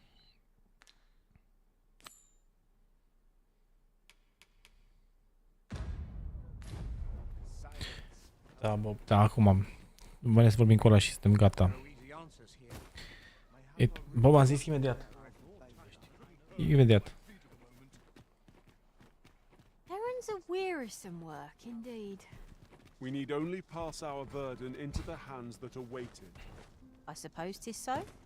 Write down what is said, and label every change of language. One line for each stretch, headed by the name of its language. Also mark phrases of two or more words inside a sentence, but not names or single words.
Romanian: Da, bă, da, acum vrem să vorbim cu ăla și suntem gata. Bă, v-am zis imediat. Imediat.
English: Errands are wearisome work, indeed. We need only pass our burden into the hands that are waiting. I suppose 'tis so.